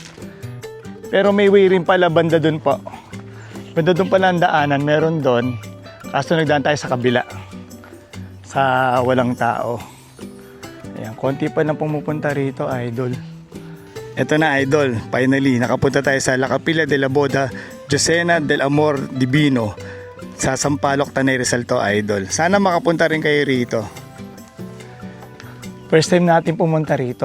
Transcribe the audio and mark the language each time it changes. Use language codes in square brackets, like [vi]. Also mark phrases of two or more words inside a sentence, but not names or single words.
[tl] Pero may way rin pala banda dun po. Banda dun pala ang daanan, meron dun. Kaso nagdaan tayo sa kabila. Sa walang tao. Ayan, konti pa lang pumupunta rito, idol. Ito na, idol. Finally, nakapunta tayo sa La Capilla de la Boda, Josena del Amor Divino. Sa Sampaloc, Tanay Rizal to, idol. Sana makapunta rin kayo rito. First time natin pumunta rito.